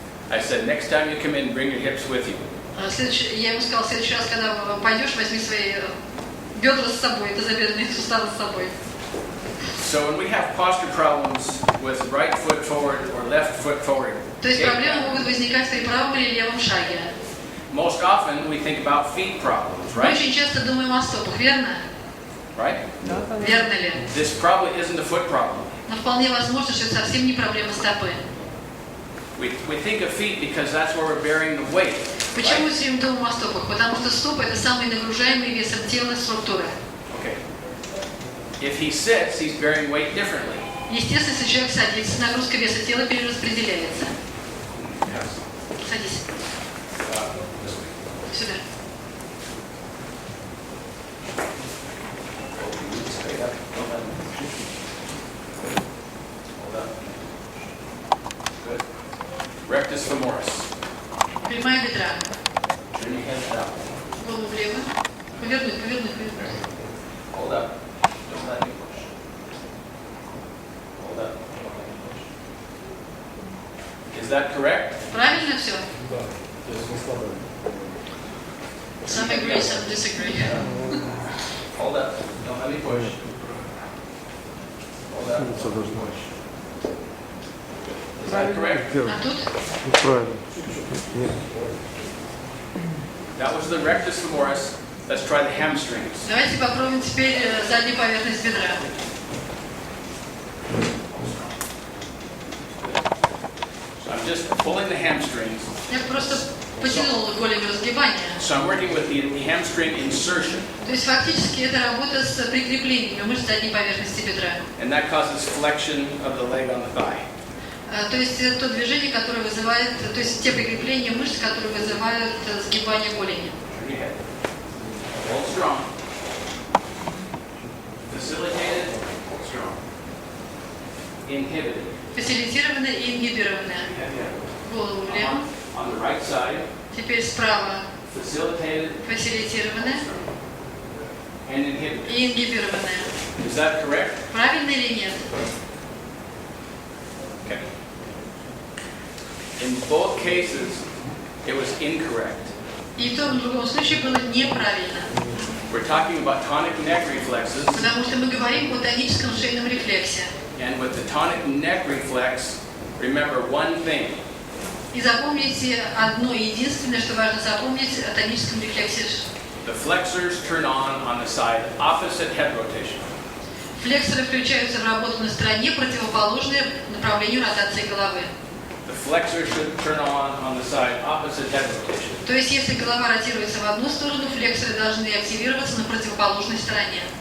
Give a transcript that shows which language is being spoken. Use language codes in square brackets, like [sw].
[en] I said, next time you come in, bring your hips with you. [ru] Я ему сказал: в следующий раз, когда пойдешь, возьми свои бедра с собой, тазобедренные суставы с собой. [en] So when we have posture problems with right foot forward or left foot forward, [ru] То есть проблемы могут возникать при правом или левом шаге. [en] most often we think about feet problems, [ru] Мы [en] right? [ru] очень часто думаем о стопах, верно? [en] Right? [ru] Верно ли? [en] This probably isn't a foot problem. [ru] Но вполне возможно, что это совсем не проблема стопы. [en] We think of feet because that's where we're bearing the weight. [ru] Почему мы [en] Right? [ru] все время думаем о стопах? Потому что стопы – это самые нагружаемые весом тела структуры. [en] Okay. If he sits, he's bearing weight differently. [ru] Естественно, если человек садится, нагрузка веса тела перераспределяется. Садись. [en] This way. [ru] Сюда. [en] Straight up. Don't let him push you. Hold up. Good. Rectus femoris. [ru] Прямая бедра. [en] Turn your head out. [ru] Голову влево. Повернуть, повернуть, повернуть. [en] Hold up. Don't let me push. Hold up. Don't let me push. Is that correct? [ru] Правильно все? [en] Some agree, some disagree. Hold up. Don't let me push. Hold up. Don't let me push. Is that correct? [ru] А тут? Правильно. [en] That was the rectus femoris. Let's try the hamstrings. [ru] Давайте попробуем теперь заднюю поверхность бедра. [en] So I'm just pulling the hamstrings. [ru] Я просто потянула голень разгибания. [en] So I'm working with the hamstring insertion, [ru] То есть фактически это работа с прикреплениями мышц задней поверхности бедра. [en] and that causes flexion of the leg on the thigh. [ru] То есть это то движение, которое вызывает, то есть те прикрепления мышц, которые вызывают сгибание голени. [en] Turn your head. Hold strong. Facilitated. Hold strong. Inhibited. [ru] Фасилитированное и ингибированное. Голову влево. [en] On the right side. [ru] Теперь справа [en] Facilitated [ru] фасилитированное [en] and inhibited. [ru] и ингибированное. [en] Is that correct? [ru] Правильно или нет? [en] Okay. In both cases, it was incorrect. [ru] И в том и в другом случае было неправильно. [en] We're talking about tonic neck reflexes, [ru] Потому что мы говорим о тоническом шейном рефлексе. [en] and with the tonic neck reflex, remember one thing. [ru] И запомните одно единственное, что важно запомнить о тоническом рефлексе. [en] The flexors turn on the side opposite head rotation. [ru] Флексоры включаются в работу на стороне, противоположной направлению ротации головы. [en] The flexors should turn on the side opposite head rotation. [ru] То есть, если голова ротируется в одну сторону, флексоры должны активироваться на противоположной стороне.